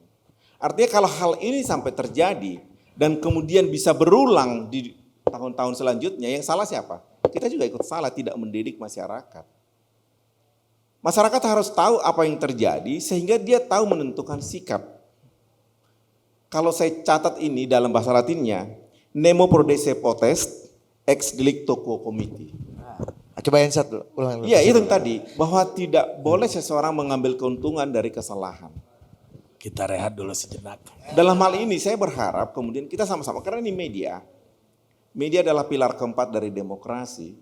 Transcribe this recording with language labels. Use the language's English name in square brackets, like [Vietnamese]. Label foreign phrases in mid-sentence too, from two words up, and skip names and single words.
[Indonesian] Artinya kalau hal ini sampai terjadi dan kemudian bisa berulang di tahun-tahun selanjutnya, yang salah siapa? Kita juga ikut salah, tidak mendidik masyarakat. Masyarakat harus tahu apa yang terjadi sehingga dia tahu menentukan sikap. Kalau saya catat ini dalam bahasa Latinnya, [Latin] nemo prodesse potest ex delicto quo committee. [Indonesian] Coba yang satu ulang. Iya itu yang tadi, bahwa tidak boleh seseorang mengambil keuntungan dari kesalahan. Kita rehat dulu sejenak. Dalam hal ini saya berharap kemudian kita sama-sama, karena ini media adalah pilar keempat dari demokrasi.